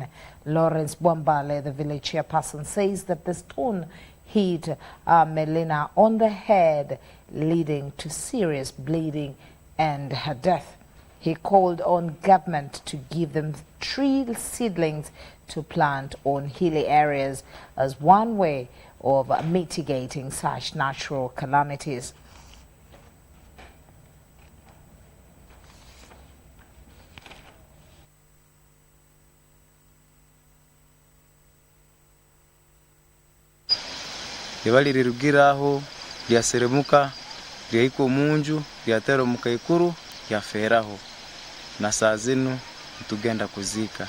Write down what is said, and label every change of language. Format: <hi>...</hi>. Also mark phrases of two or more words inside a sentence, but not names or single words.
<en>Lawrence Bwambale, the village chairperson, says that the stone hit Melina on the head, leading to serious bleeding and her death. He called on government to give them tree seedlings to plant on hilly areas as one way of mitigating such natural calamities.</en> <ttj>Libali lirugiraho lyaseremuka lyahika munju lyateramuka ikuru lyaferaho na saa zino tugenda kuzika.</ttj>